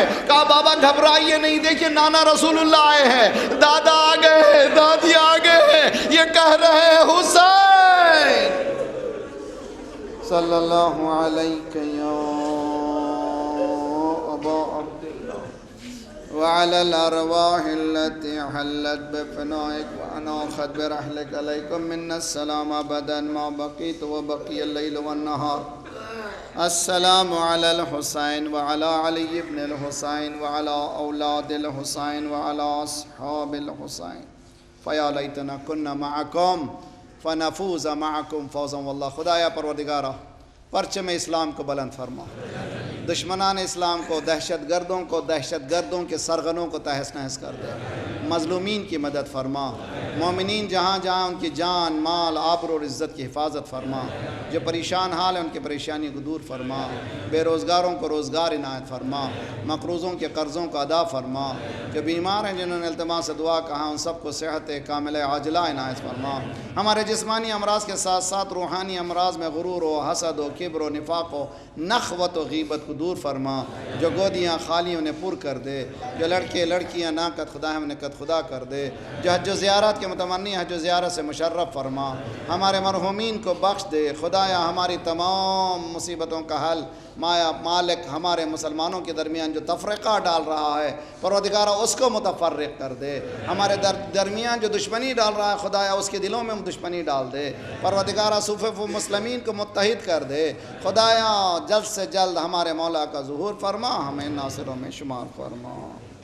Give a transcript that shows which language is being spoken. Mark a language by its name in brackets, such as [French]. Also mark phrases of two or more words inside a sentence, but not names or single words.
[Urdu] کہا بابا گھبرائیے نہیں، دیکھیے نانا رسول اللہ آئے ہیں، دادا آ گئے ہیں، دادی آ گئے ہیں، یہ کہہ رہے ہیں حسین [Arabic] صلی اللہ علیہ یا ابا عبداللہ وعلى الأرواح التي حلت بفنائك وأناخت برحلك عليكم منا السلام أبدا ما بقيت وبقي الليل والنهار. السلام على الحسين وعلى علي بن الحسين وعلى أولاد الحسين وعلى أصحاب الحسين فيا ليتنا كنا معكم فنفوز معكم فوزا والله. [Urdu] خدایا پروردگارا پرچم اسلام کو بلند فرما، دشمنان اسلام کو، دہشت گردوں کے سرغنوں کو تہس نہس کر دے، مظلومین کی مدد فرما، مومنین جہاں جہاں ان کی جان مال آبرو اور عزت کی حفاظت فرما، جو پریشان حال ہیں ان کی پریشانی کو دور فرما، بے روزگاروں کو روزگار عنایت فرما، مقروضوں کے قرضوں کو ادا فرما، جو بیمار ہیں جنہوں نے التماس سے دعا کہا ان سب کو صحت کاملہ عاجلہ عنایت فرما، ہمارے جسمانی امراض کے ساتھ ساتھ روحانی امراض میں غرور و حسد و کبر و نفاق و نخوت و غیبت کو دور فرما، جو گودیاں خالی انہیں پر کر دے، جو لڑکے لڑکیاں ناقد خدا ہیں انہیں قد خدا کر دے، جو حج و زیارت کے متمنی حج و زیارت سے مشرف فرما، ہمارے مرحومین کو بخش دے خدایا، ہماری تمام مصیبتوں کا حل مالک ہمارے مسلمانوں کے درمیان جو تفرقہ ڈال رہا ہے پروردگارہ اس کو متفرق کر دے، ہمارے درمیان جو دشمنی ڈال رہا ہے خدایا اس کے دلوں میں دشمنی ڈال دے، پروردگارہ صفوف مسلمین کو متحد کر دے، خدایا جلد سے جلد ہمارے مولا کا ظہور فرما، ہمیں ناصروں میں شمار فرما۔